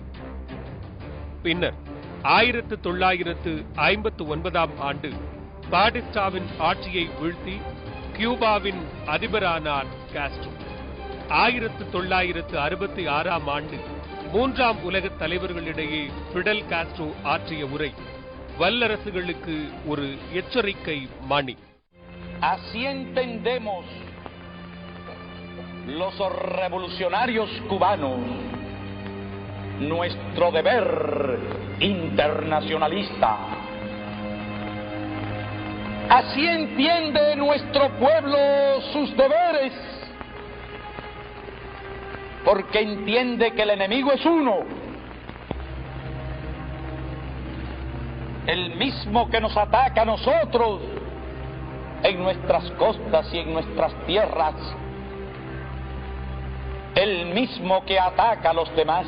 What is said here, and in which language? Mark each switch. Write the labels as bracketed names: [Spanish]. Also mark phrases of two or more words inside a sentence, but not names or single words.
[Tamil] பின்னர் 1959ஆம் ஆண்டு பாட்டிஸ்டாவின் ஆட்சியை வீழ்த்தி கியூபாவின் அதிபரானார் காஸ்ட்ரோ. 1966ஆம் ஆண்டு 3ஆம் உலக தலைவர்களிடையே ஃபிடல் காஸ்ட்ரோ ஆற்றிய உரை வல்லரசுகளுக்கு ஒரு எச்சரிக்கை மணி. [Spanish] Así entendemos los revolucionarios cubanos nuestro deber internacionalista. Así entiende nuestro pueblo sus deberes, porque entiende que el enemigo es uno, el mismo que nos ataca a nosotros en nuestras costas y en nuestras tierras, el mismo que ataca a los demás.